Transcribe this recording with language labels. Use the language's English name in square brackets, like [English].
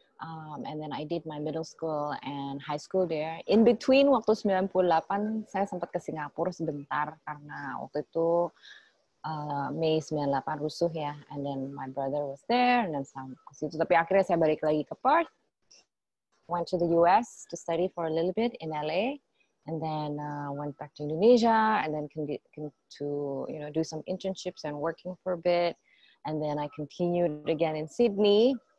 [English] And then I did my middle school and high school there. In between, [Indonesian] waktu 98, saya sempat ke Singapura sebentar karena waktu itu Mei 98 rusuh ya. [English] And then my brother was there, and then [Indonesian] ke situ. Tapi akhirnya saya balik lagi ke Perth. [English] Went to the US to study for a little bit in LA, and then went back to Indonesia, and then to do some internships and working for a bit. And then I continued again in Sydney.